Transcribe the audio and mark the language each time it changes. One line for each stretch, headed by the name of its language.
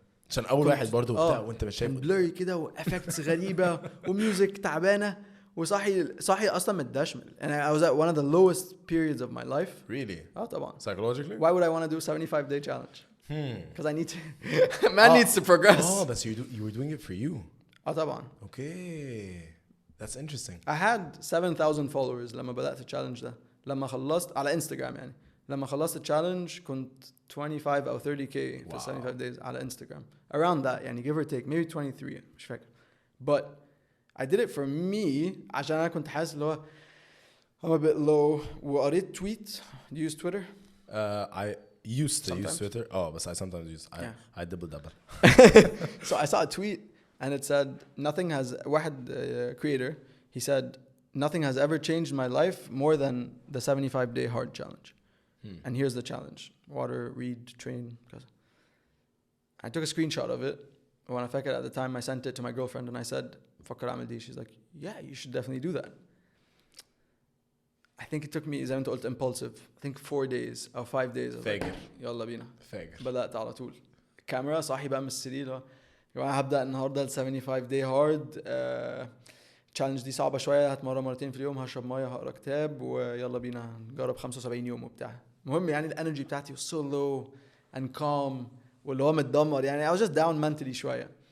Arabic: عشان اول واحد برضو وبتاع وانت مش شايف بلوري كده وافكتس غريبه وميوزك تعبانه وصاحي اصلا متدشمل
English: and I was at one of the lowest periods of my life really
Arabic: طبعا
English: psychologically why would I want to do 75-day challenge because I need to man needs to progress but you were doing it for you
Arabic: طبعا
English: okay that's interesting I had 7,000 followers
Arabic: لما بدأت التشالنج ده لما خلصت على انستغرام يعني
English: لما خلصت التشالنج كنت 25 أو 30k في 75 days على انستغرام around that يعني give or take maybe 23
Arabic: مش فاكر
English: but I did it for me
Arabic: عشان أنا كنت حاسس اللي هو
English: I'm a bit low وقريت tweet do you use Twitter? I used to use Twitter but I sometimes use I double so I saw a tweet and it said nothing has
Arabic: واحد
English: creator he said nothing has ever changed my life more than the 75-day hard challenge and here's the challenge water read train I took a screenshot of it when I
Arabic: فاكر
English: at the time I sent it to my girlfriend and I said
Arabic: فكر اعمل دي
English: she's like yeah you should definitely do that I think it took me
Arabic: زي ما انت قلت
English: impulsive I think 4 days or 5 days
Arabic: فاجر يلا بينا فاجر بدأت على طول الكاميرا صاحي بقى من السرير هبدأ النهارده ال 75 day hard challenge دي صعبة شوية هتمرن مرتين في اليوم هشرب مية هقرا كتاب ويلا بينا نجرب 75 يوم وبتاع المهم يعني الانرجي بتاعتي
English: was so low and calm
Arabic: واللي هو متدمر يعني
English: I was just down mentally
Arabic: شوية